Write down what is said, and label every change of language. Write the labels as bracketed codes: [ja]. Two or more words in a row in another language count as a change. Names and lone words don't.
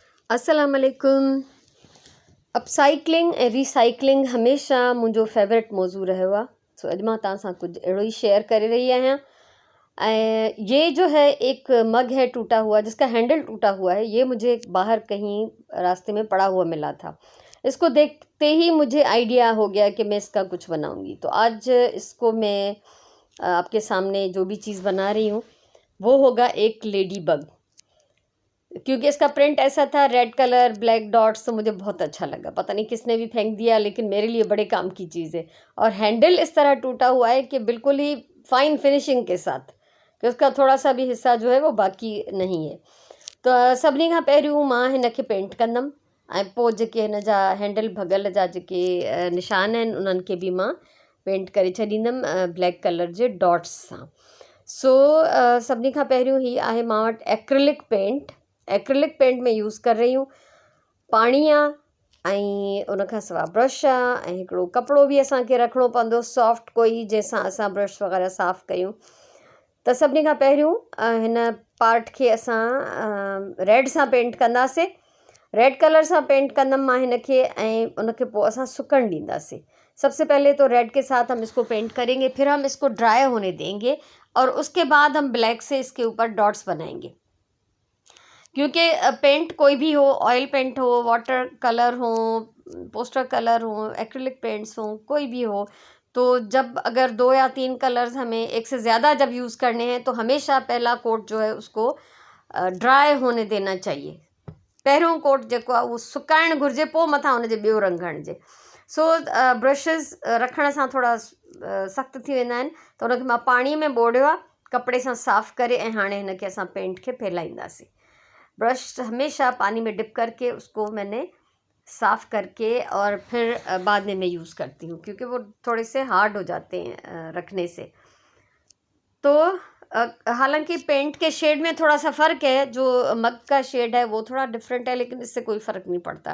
[ar] السلام عليكم. [sd] अपसाइक्लिंग ऐं रीसाइक्लिंग हमेशा मुंहिंजो फेवरेट मौज़ू रहियो आहे। सो अॼु मां तव्हां सां कुझु अहिड़ो ही शेयर करे रही आहियां। [hi] ये जो है एक मग है टूटा हुआ, जिसका हैंडल टूटा हुआ है। ये मुझे बाहर कहीं रास्ते में पड़ा हुआ मिला था। इसको देखते ही मुझे आइडिया हो गया कि मैं इसका कुछ बनाऊंगी। तो आज इसको मैं आपके सामने जो भी चीज़ बना रही हूँ वो होगा एक लेडी बग। क्योंकि इसका प्रिंट ऐसा था, [en] red colour black dots, [hi] तो मुझे बहुत अच्छा लगा। पता नहीं किसने भी फेंक दिया, लेकिन मेरे लिए बड़े काम की चीज़ है। और हैंडल इस तरह टूटा हुआ है कि बिल्कुल ही [en] fine finishing [hi] के साथ, कि उसका थोड़ा सा भी हिस्सा जो है वो बाकी नहीं है। [sd] तो सभिनी खां पहिरियों मां हिनखे पेंट कंदमि ऐं पोइ जेके हिन जा हैंडल भॻल जा जेके निशान आहिनि उन्हनि खे बि मां पेंट करे छॾींदमि [en] black colour [sd] जे डॉट्स सां। सो सभिनी खां पहिरियों ही आहे मां वटि [en] acrylic paint. acrylic paint [hi] में यूज़ कर रही हूँ। [sd] पाणी आहे ऐं उन खां सवाइ ब्रश आहे ऐं हिकिड़ो कपिड़ो बि असांखे रखिणो पवंदो सॉफ्ट कोई, जंहिंसां असां ब्रश वग़ैरह साफ़ु कयूं। त सभिनी खां पहिरियों हिन पार्ट खे असां रेड सां पेंट कंदासीं। [en] red colour [sd] सां पेंट कंदमि मां हिनखे ऐं उनखे पोइ असां सुकण ॾींदासीं। [hi] सबसे पहले तो रेड के साथ हम इसको पेंट करेंगे, फिर हम इसको ड्राई होने देंगे और उसके बाद हम ब्लैक से इसके ऊपर डॉट्स बनाएंगे। क्योंकि पेंट कोई भी हो, [en] oil paint [hi] हो, [en] water colour [hi] हो, [en] poster colour [hi] हो, [en] acrylic paints [hi] हो, कोई भी हो, तो जब अगर 2 या 3 कलर्स हमें एक से ज़्यादा जब यूज़ करने हैं तो हमेशा पहला कोट जो है उसको ड्राई होने देना चाहिए। [sd] पहिरियों कोट जेको आहे उहो सुकाइणु घुरिजे, पोइ मथां हुनजे ॿियो रंग हणिजे। सो ब्रशिस रखण सां थोरा सख़्तु थी वेंदा आहिनि, त हुनखे मां पाणीअ में ॿोड़ियो आहे, कपिड़े सां साफ़ु करे, ऐं हाणे हिनखे असां पेंट खे फैलाईंदासीं। [hi] ब्रश हमेशा पानी में डिप करके उसको मैंने साफ़ करके और फिर बाद में मैं यूज़ करती हूँ, क्योंकि वो थोड़े से हार्ड हो जाते हैं रखने से। तो हालांकि पेंट के शेड में थोड़ा सा फ़र्क है, जो मग का शेड है वो थोड़ा डिफरेंट है, लेकिन इससे कोई फ़र्क नहीं पड़ता।